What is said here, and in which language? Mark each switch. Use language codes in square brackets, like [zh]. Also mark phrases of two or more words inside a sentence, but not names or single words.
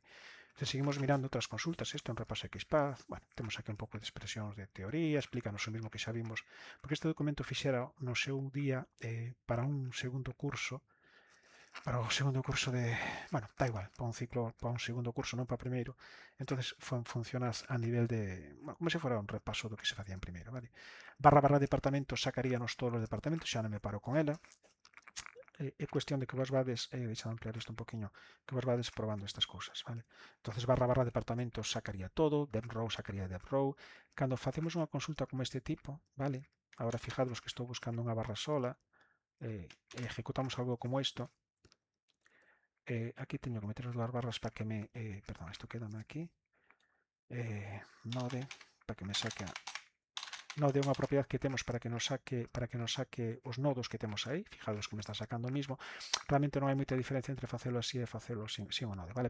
[gl] Se seguimos mirando outras consultas, isto en repaso XPath, bueno, temos aquí un pouco de expresións de teoría, explícanos o mesmo que xa vimos, porque este documento fixera no seu día para un segundo curso, de, bueno, da igual, para un ciclo, para un segundo curso, non para primeiro, entonces funcionas a nivel de, bueno, como se fora un repaso do que se facía en primeiro, vale? Barra departamentos sacaríanos todos os departamentos, xa non me paro con ela, é cuestión de que vos vades, deixa ampliar isto un poquinho, que vos vades probando estas cousas, vale? Entonces barra departamentos sacaría todo, dev row sacaría dev row, cando facemos unha consulta como este tipo, vale? Agora fijadvos que estou buscando unha barra sola, ejecutamos algo como isto, aquí teño que meter as dúas barras para que me, perdón, isto quedame aquí, node, para que me saque node é unha propiedade que temos para que nos saque os nodos que temos aí, fijados que me está sacando o mismo, realmente non hai moita diferencia entre facelo así e facelo sin o node, vale?